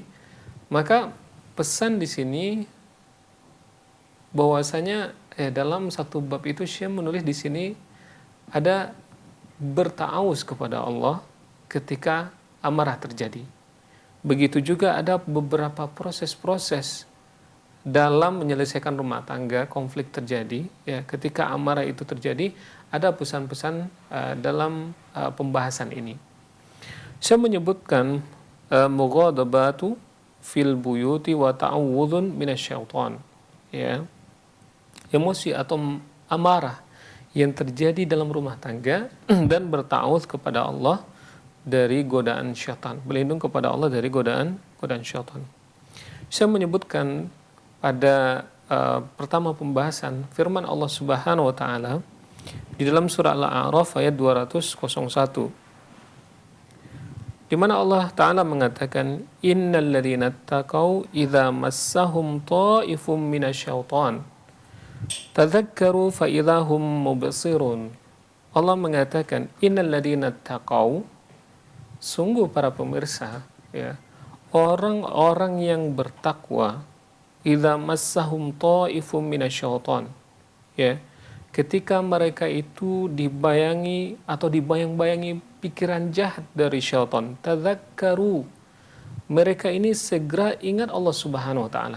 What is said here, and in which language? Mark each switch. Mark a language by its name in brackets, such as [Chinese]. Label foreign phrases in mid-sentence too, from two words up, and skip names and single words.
[Indonesian] Maka pesan di sini bahwasanya dalam satu bab itu Syekh menulis di sini ada berta'awuz kepada Allah ketika amarah terjadi. Begitu juga ada beberapa proses-proses dalam menyelesaikan rumah tangga, konflik terjadi, ya, ketika amarah itu terjadi, ada pesan-pesan dalam pembahasan ini. Saya menyebutkan [Arabic] مغاضبة في البيوت وتعوذ من الشيطان, [Indonesian] ya. Emosi atau amarah yang terjadi dalam rumah tangga dan berta'awudz kepada Allah dari godaan syaitan, berlindung kepada Allah dari godaan syaitan. Saya menyebutkan pada pertama pembahasan firman Allah [Arabic] سبحانه وتعالى [Indonesian] di dalam surah Al-A'raf ayat 201, di mana Allah taala mengatakan [Arabic] إن الذين اتقوا إذا مسهم طائف من الشيطان تذكروا فإذا هم مبصرون. [Indonesian] Allah mengatakan [Arabic] إن الذين اتقوا, [Indonesian] sungguh para pemirsa, ya, orang-orang yang bertakwa, [Arabic] إذا مسهم طائف من الشيطان, [Indonesian] ya, ketika mereka itu dibayangi atau dibayang-bayangi pikiran jahat dari syaitan, tadzakkaru, mereka ini segera ingat Allah [Arabic] سبحانه وتعالى.